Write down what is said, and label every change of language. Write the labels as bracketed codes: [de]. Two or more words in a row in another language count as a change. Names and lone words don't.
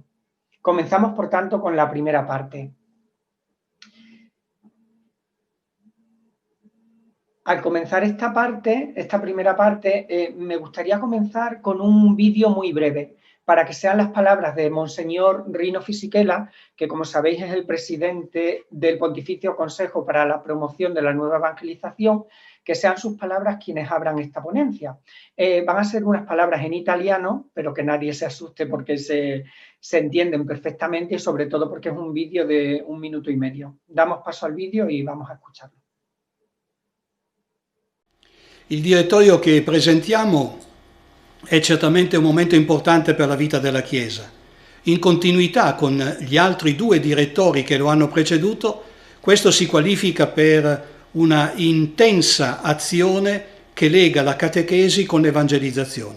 [es] Comenzamos, por tanto, con la primera parte. Al comenzar esta primera parte, me gustaría comenzar con un vídeo muy breve, para que sean las palabras de Monseñor Rino Fisichella, que como sabéis es el presidente del Pontificio Consejo para la Promoción de la Nueva Evangelización, que sean sus palabras quienes abran esta ponencia. Van a ser unas palabras en italiano, pero que nadie se asuste porque se entienden perfectamente y sobre todo porque es un vídeo de 1 minuto y medio. Damos paso al vídeo y vamos a escucharlo. [it] Il direttorio che presentiamo è certamente un momento importante per la vita della Chiesa. In continuità con gli altri 2 direttori che lo hanno preceduto, questo si qualifica per una intensa azione che lega la catechesi con l'evangelizzazione.